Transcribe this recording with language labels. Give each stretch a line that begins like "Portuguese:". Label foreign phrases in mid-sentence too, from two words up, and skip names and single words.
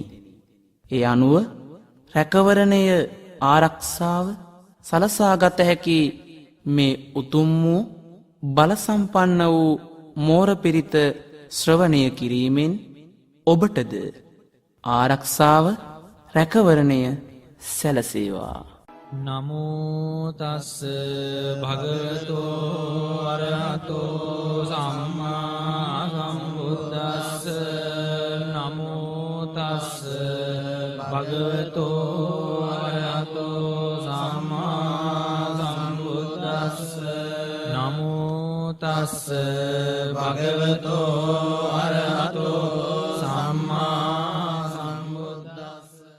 Sinhala: ඒ අනුව රැකවරණය ආරක්ෂාව සලසාගත හැකි මේ උතුම් වූ බල සම්පන්න වූ මෝර පිරිත ශ්‍රවණය කිරීමෙන් ඔබටද ආරක්ෂාව රැකවරණය සැලසේවා.
Pali: නමෝ තස් භගවතෝ අරහතෝ සම්මා සම්බුද්දස්ස නමෝ තස් භගවතෝ අරහතෝ සම්මා සම්බුද්දස්ස නමෝ තස් භගවතෝ අරහතෝ සම්මා සම්බුද්දස්ස